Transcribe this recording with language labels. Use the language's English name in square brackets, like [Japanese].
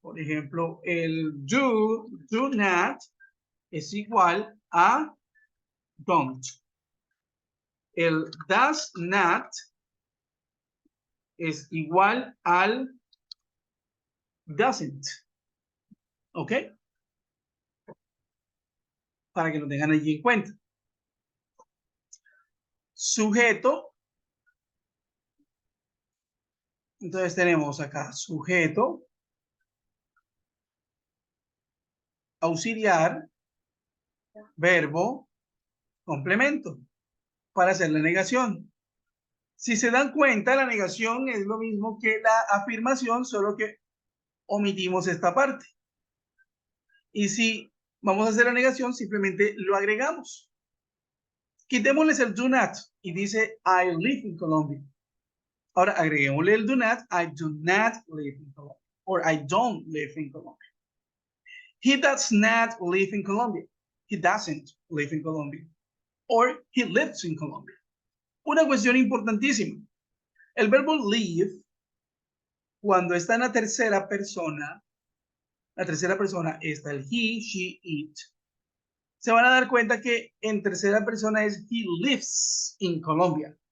[Spanish] Por ejemplo, el do not es igual a don't. El does not es igual al doesn't. ¿Ok? Para que lo tengan allí en cuenta. Sujeto. Entonces tenemos acá sujeto, auxiliar, verbo, complemento, para hacer la negación. Si se dan cuenta, la negación es lo mismo que la afirmación, solo que omitimos esta parte. Y si vamos a hacer la negación, simplemente lo agregamos. Quitémosles el do not y dice [English] I live in Colombia. [Spanish] Ahora agreguémosle el do not, [English] I do not live in Colombia. Or I don't live in Colombia. He does not live in Colombia. He doesn't live in Colombia. Or he lives in Colombia. [Spanish] Una cuestión importantísima. El verbo live, cuando está en la tercera persona está el he, she, it. Se van a dar cuenta que en tercera persona es [English] he lives in Colombia.